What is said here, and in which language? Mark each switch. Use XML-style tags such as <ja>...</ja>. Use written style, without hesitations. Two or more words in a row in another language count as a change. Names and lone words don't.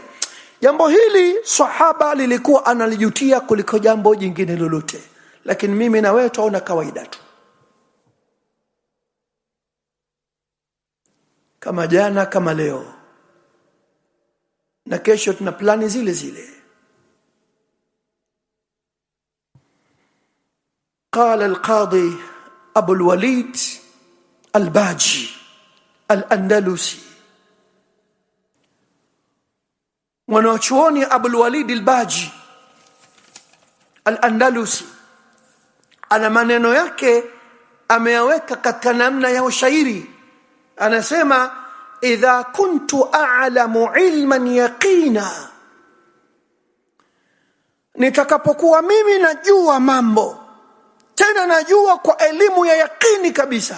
<sw>Jambo hili sahaba lilikuwa analijutia kuliko jambo jingine lolote, lakini mimi na wewe tunaona kawaida tu, kama jana kama leo, na kesho tuna plani zile zile.</sw> <ar>قال القاضي أبو الوليد الباجي الأندلسي،</ar> <sw>mwanachuoni Abu al-Walid al-Baji al-Andalusi, ana maneno yake ameyaweka katika namna ya ushairi. Anasema,</sw> <ar>إذا كنت أعلم علما يقينا,</ar> <sw>nitakapokuwa mimi najua mambo, tena najua kwa elimu ya yakini kabisa.</sw>